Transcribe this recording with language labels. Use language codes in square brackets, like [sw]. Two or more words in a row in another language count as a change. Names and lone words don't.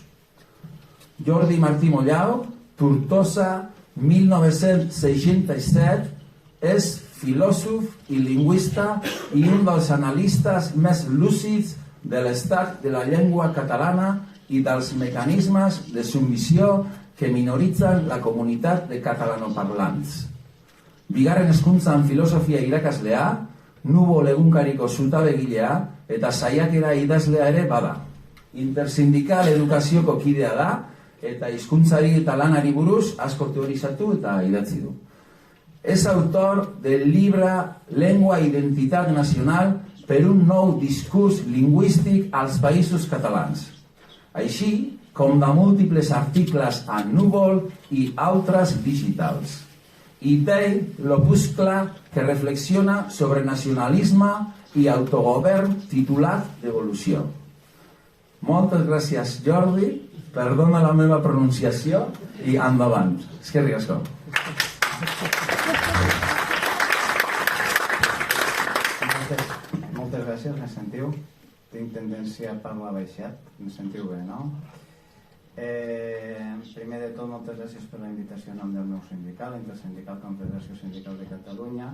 [ca] Jordi Martí Montllau, Tortosa, 1967, és filòsof i lingüista i un dels analistes més lúcids de l'estat de la llengua catalana i dels mecanismes de submissió que minoritzen la komunitat de catalanoparlants. [eu] Bigarren hezkuntzan filosofia irakaslea, Nubol egunkariko zutabegilea eta saiakera idazlea ere bada. Intersindikal edukazioko kidea da eta hizkuntzari eta lanari buruz asko teorizatu eta idatzi du. [ca] És autor del llibre Llengua i Identitat Nacional per un nou discurs lingüístic als països catalans, així com de múltiples articles a Núvol i altres digitals. I té l'opuscle que reflexiona sobre nacionalisme i autogovern titulat d'Evolució. Moltes gràcies, Jordi, perdona la meva pronunciació i endavant. [eu] Eskerrik asko. [ca] Moltes gràcies, me sentiu? Tinc tendència a parlar baixet, me sentiu bé, no? Primer de tot, moltes gràcies per la invitació en nom del meu sindical, Intersindical Confederació Sindical de Catalunya.